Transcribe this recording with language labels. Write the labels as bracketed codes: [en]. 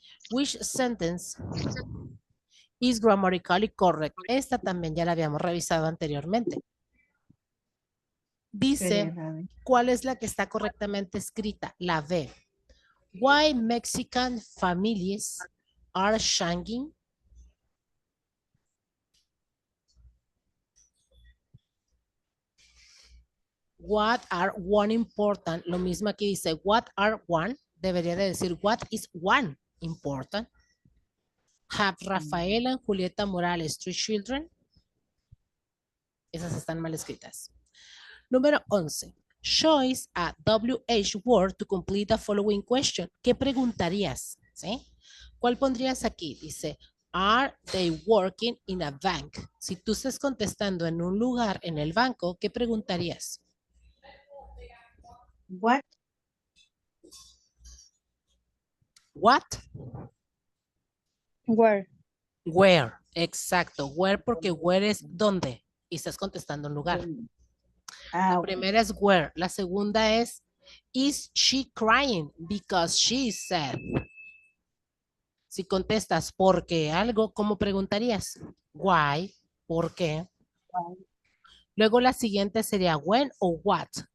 [en] Which sentence is grammatically correct? [es] Esta también ya la habíamos revisado anteriormente. Dice, ¿cuál es la que está correctamente escrita? La B. [en] Why Mexican families are shanging? What are one important? [es] Lo mismo aquí dice, [en] what are one? [es] Debería de decir, [en] what is one important? Have Rafael and Julieta Morales 3 children? [es] Esas están mal escritas. Número 11. [en] Choose a WH word to complete the following question. [es] ¿Qué preguntarías? ¿Sí? ¿Cuál pondrías aquí? [en] Dice, are they working in a bank? [es] Si tú estás contestando en un lugar en el banco, ¿qué preguntarías? [en] What? What? Where? Where. Exacto. [es] Where porque where es dónde. Y estás contestando un lugar. La primera es where. La segunda es, [en] is she crying because she is sad? [es] Si contestas ¿por qué algo? ¿Cómo preguntarías? Why. ¿Por qué? Luego la siguiente sería when o what.